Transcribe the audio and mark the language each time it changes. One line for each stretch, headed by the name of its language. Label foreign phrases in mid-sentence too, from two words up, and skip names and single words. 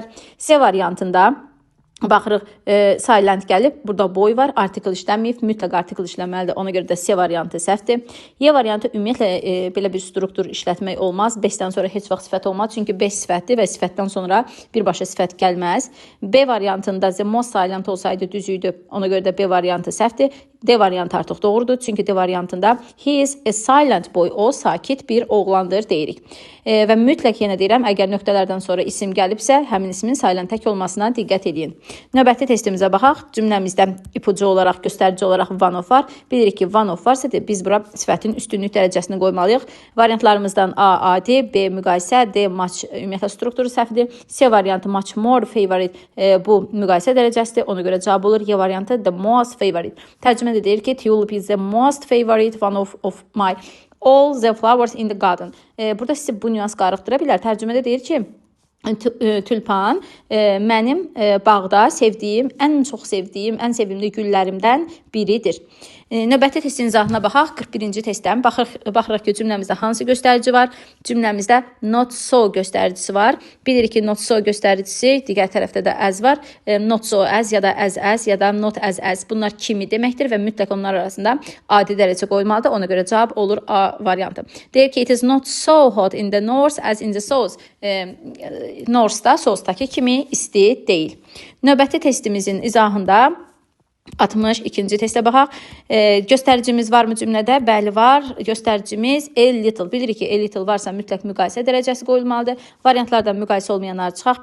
Azerbaijani: C variantında baxırıq, silent gəlib, burada boy var, artikel işlənməyib, mütləq artikel işlənməlidir, ona görə də C variantı səhvdir. Y variantı ümumiyyətlə belə bir struktur işlətmək olmaz, 5-dən sonra heç vaxt sifət olmaz, çünki 5 sifətdir və sifətdən sonra birbaşa sifət gəlməz. B variantında
English: the most silent
Azerbaijani: olsaydı düz idi, ona görə də B variantı səhvdir. D variantı artıq doğrudur, çünki D variantında
English: he is a silent boy,
Azerbaijani: o sakit bir oğlandır deyirik. Və mütləq yenə deyirəm, əgər nöqtələrdən sonra isim gəlibsə, həmin ismin silent tək olmasına diqqət edin. Növbəti testimizə baxaq. Cümləmizdə ipucu olaraq, göstərici olaraq
English: one of
Azerbaijani: var. Bilirik ki,
English: one of
Azerbaijani: varsa biz bura sifətin üstünlük dərəcəsini qoymalıyıq. Variantlarımızdan A adi, B müqayisə, D much ümumiyyətlə strukturu səhvdir. C variantı
English: much more favorite,
Azerbaijani: bu müqayisə dərəcəsidir. Ona görə cavab olur Y variantı
English: the most favorite.
Azerbaijani: Tərcümədə deyir ki,
English: tulip is the most favorite one of my all the flowers in the garden.
Azerbaijani: Burada sizə bu nüans qarışdıra bilər. Tərcümədə deyir ki, tülpan mənim bağda sevdiyim, ən çox sevdiyim, ən sevimli güllərimdən biridir. Növbəti testin izahına baxaq. 41-ci testdən baxırıq ki, cümləmizdə hansı göstərici var? Cümləmizdə
English: not so
Azerbaijani: göstəricisi var. Bilirik ki,
English: not so
Azerbaijani: göstəricisi, digər tərəfdə də as var.
English: Not so as
Azerbaijani: ya da
English: as
Azerbaijani: ya da
English: not as.
Azerbaijani: Bunlar kimi deməkdir və mütləq onlar arasında adi dərəcə qoyulmalıdır. Ona görə cavab olur A variantı. Deyir ki,
English: it is not so hot in the north as in the south.
Azerbaijani: North'da, south'dakı kimi isti deyil. Növbəti testimizin izahında 62-ci testə baxaq. Göstəricimiz varmı cümlədə? Bəli, var. Göstəricimiz
English: a little.
Azerbaijani: Bilirik ki,
English: a little
Azerbaijani: varsa mütləq müqayisə dərəcəsi qoyulmalıdır. Variantlardan müqayisə olmayanları çıxaq.